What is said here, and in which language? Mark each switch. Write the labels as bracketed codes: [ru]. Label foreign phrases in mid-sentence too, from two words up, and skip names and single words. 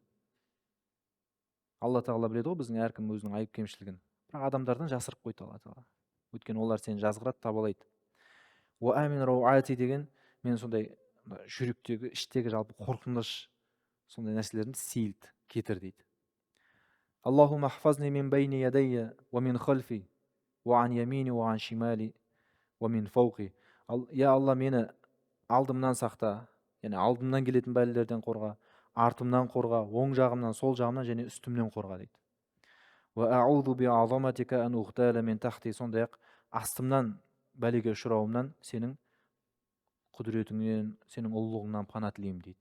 [kk] Алла тағала біледі ғой біздің әркім өзінің айып кемшілігін. Бірақ адамдардан жасырып қойды Алла тағала. Өйткені олар сені жазғырады, табалайды. [ar] وآمن روعاتي [kk] деген, мен сондай жүректегі, іштегі жалпы қорқыныш, сондай нәрселерді сейілт, кетір дейді. [ar] اللهم احفظني من بين يدي ومن خلفي وعن يميني وعن شمالي ومن فوقي. [kk] Я Алла, мені алдымнан сақта, яғни алдымнан келетін бәлелерден қорға, артымнан қорға, оң жағымнан, сол жағымнан және үстімнен қорға дейді. Сондай ақ астымнан бәлеге ұшырауымнан сенің құдіретіңнен, сенің ұлылығыңнан пана тілеймін дейді.